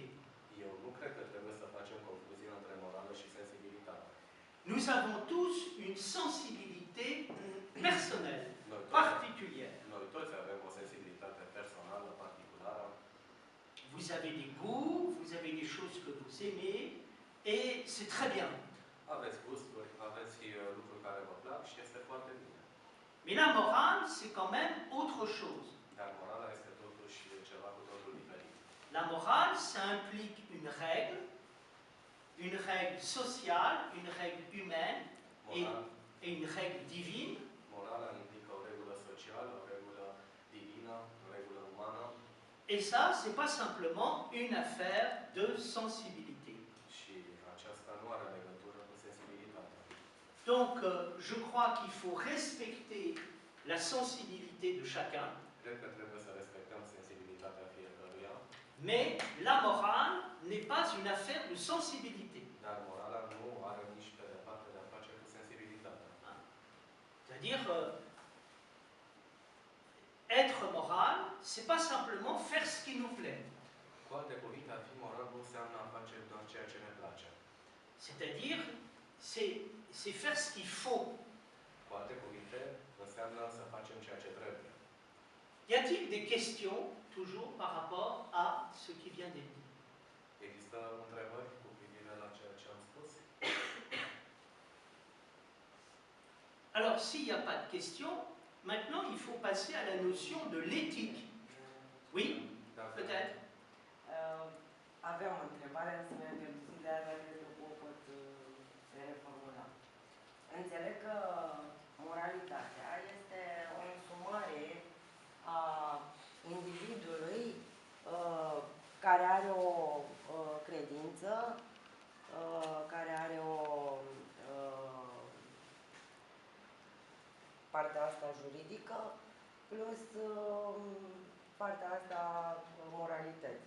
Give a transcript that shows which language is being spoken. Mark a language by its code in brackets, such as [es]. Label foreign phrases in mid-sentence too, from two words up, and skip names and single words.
[ro] Eu nu cred că trebuie să facem confuzie între morală și sensibilitate. [fr] Nous avons tous une sensibilité personnelle, particulière. [ro] Noi toți avem o sensibilitate personală, particulară. [fr] Vous avez des goûts, vous avez des choses que vous aimez, et c'est très bien. [ro] Aveți gusturi, aveți lucruri care vă plac și este foarte bine. [fr] Mais la morale, c'est quand même autre chose. [ro] Dar morala este totuși ceva cu totul diferit. [fr] La morale, ça implique une règle sociale, une règle humaine et une règle divine. [ro] Morala implică o regulă socială, o regulă divină, o regulă umană. [fr] Et ça, c'est pas simplement une affaire de sensibilité. [ro] Și aceasta nu are legătură cu sensibilitatea. [fr] Donc, je crois qu'il faut respecter la sensibilité de chacun. [ro] Cred că trebuie să respectăm sensibilitatea fiecăruia. [fr] Mais la morale n'est pas une affaire de sensibilité. [ro] Dar morala nu are nici pe departe de a face cu sensibilitatea. [fr] C'est-à-dire, être moral, c'est pas simplement faire ce qui nous plaît. [ro] Cu alte cuvinte, a fi moral nu înseamnă a face doar ceea ce ne place. [fr] C'est-à-dire, c'est faire ce qu'il faut. [ro] Cu alte cuvinte, înseamnă să facem ceea ce trebuie. [fr] Y a-t-il des questions, toujours, par rapport à ce qui vient d'être dit? [ro] Există întrebări cu privire la ceea ce am spus? [fr] Alors, s'il n'y a pas de questions, maintenant, il faut passer à la notion de l'éthique. Oui, peut-être. [ro] Aveam o întrebare, însă mi-am pierdut Dacă nu pot reformula. Înțeleg că moralitatea este o însumare a individului care are o credință, care are o partea asta juridică, plus partea asta moralității.